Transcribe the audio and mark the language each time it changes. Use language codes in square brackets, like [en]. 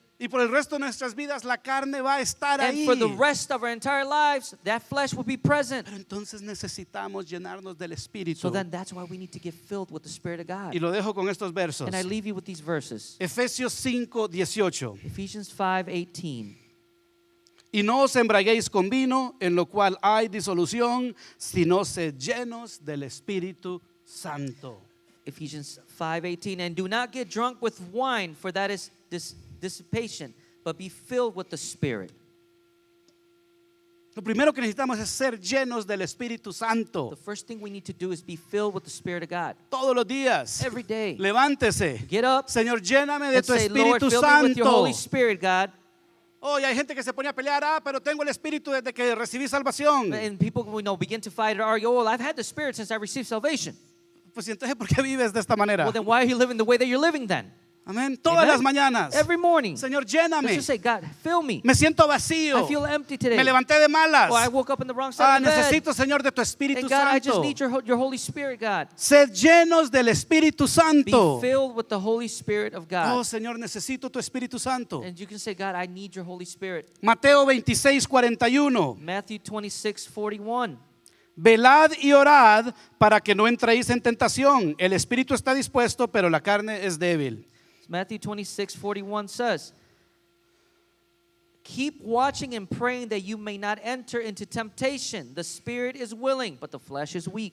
[es] Y por el resto de nuestras vidas la carne va a estar [en] And [es] ahí. [en] for the rest of our entire lives, that flesh will be present. [es] Pero entonces necesitamos llenarnos del Espíritu. [en] So then that's why we need to get filled with the Spirit of God. [es] Y lo dejo con estos versos. [en] And I leave you with these verses. [es] Efesios 5:18. [en] Ephesians 5:18. [es] Y no os embraguéis con vino, en lo cual hay disolución, sino sed llenos del Espíritu Santo. [en] Ephesians 5:18. And do not get drunk with wine, for that is dissipation, but be filled with the Spirit. [es] Lo primero que necesitamos es ser llenos del Espíritu [en] The [es] Santo. [en] first thing we need to do is be filled with the Spirit of God. [es] Todos los días. [en] Every day. [es] Levántese. [en] Get up [es] Señor, lléname de [en] and [es] tu [en] say, Lord, [es] Espíritu [en] fill me with your [es] Santo. [en] Holy Spirit, God. [es] Oh, y hay gente que se pone a pelear, pero tengo el Espíritu desde que recibí salvación. [en] And people begin to fight and argue, oh, well, I've had the Spirit since I received salvation. [es] Pues ¿y entonces por qué vives de esta manera? [en] Well, then why are you living the way that you're living then? [es] Amén. Todas [en] Amen? [es] las mañanas. [en] Every morning. [es] Señor, [en] Let's [es] lléname. [en] just say, God, fill me. [es] Me siento vacío. [en] I feel empty today. [es] Me levanté de malas. [en] Or I woke up in the wrong side of the bed. [es] Necesito, Señor, de tu Espíritu [en] And God, I just [es] Santo. [en] need your Holy Spirit, God. [es] Sed llenos del Espíritu [en] Be [es] Santo. [en] filled with the Holy Spirit of Oh, God. [es] Señor, necesito tu Espíritu Santo. [en] And you can say, God, I need your Holy Spirit. [es] Mateo 26:41. [en] Matthew 26:41. [es] Velad y orad para que no entréis en tentación. El espíritu está dispuesto, pero la carne es débil. [en] Matthew 26:41 says, keep watching and praying that you may not enter into temptation. The spirit is willing, but the flesh is weak.